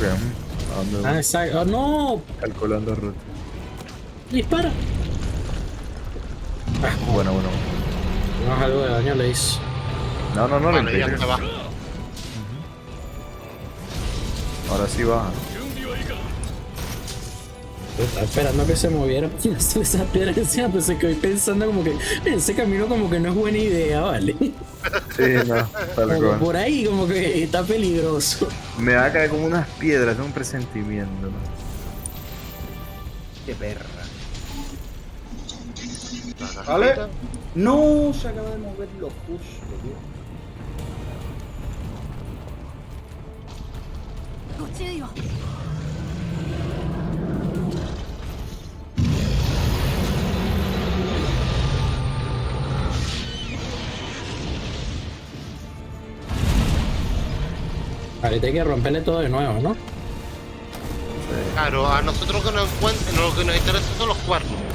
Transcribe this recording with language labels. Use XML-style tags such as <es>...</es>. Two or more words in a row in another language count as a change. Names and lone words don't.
<es>¿A dónde Ah, voy? exacto. ¡Oh, no! Calculando ruta. ¡Dispara! Ah, Bueno. no, algo de daño le hizo. No, le Vale, ya impide. se va. Ahora sí baja.</es> <ja>準備はいいか。</ja> <es>Yo estaba esperando que se moviera para tirarse esa piedra encima, pero se quedó pensando como que ese camino como que no es buena idea, ¿vale? Sí, no, tal Como cual. por ahí como que está peligroso. Me va a caer como unas piedras, tengo un presentimiento. ¿No? Qué perra. La ¿Vale? cajita. No, se acaba de mover lo justo, tío.</es> <ja>ご注意を。</ja> <es>Ahorita hay que romperle todo de nuevo, ¿no? Claro, a nosotros lo que nos interesa son los cuernos.</es>